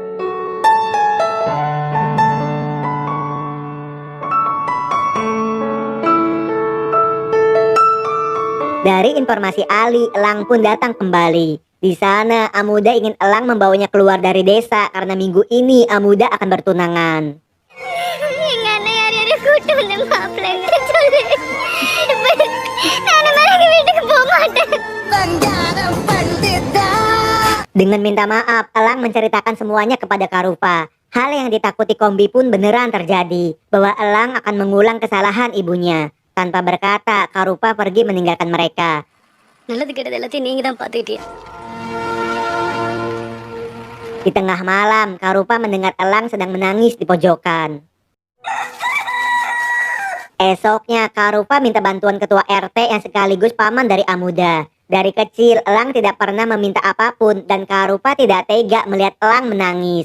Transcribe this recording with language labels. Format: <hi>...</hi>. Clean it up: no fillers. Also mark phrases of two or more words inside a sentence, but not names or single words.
<id>Dari informasi Ali, Elang pun datang kembali. Di sana, Amuda ingin Elang membawanya keluar dari desa karena minggu ini Amuda akan bertunangan.</id> <ta>எங்க அண்ணன் யாரையாவது கூட்டு வந்து மாப்பிள்ளைங்க சொல்லு. நான் மறக்க வீட்டுக்கு போக மாட்டேன்.</ta> <id>Dengan minta maaf, Elang menceritakan semuanya kepada Karupa. Hal yang ditakuti Kombi pun beneran terjadi, bahwa Elang akan mengulang kesalahan ibunya. Tanpa berkata, Karupa pergi meninggalkan mereka.</id> <ta>நல்லது கெட்டது எல்லாத்தையும் நீங்க தான் பாத்துக்கிட்டீங்க.</ta> <id>Di tengah malam, Karupa mendengar Elang sedang menangis di pojokan. Esoknya, Karupa minta bantuan ketua RT yang sekaligus paman dari Amuda. Dari kecil, Elang tidak pernah meminta apapun dan Karupa tidak tega melihat Elang menangis.</id>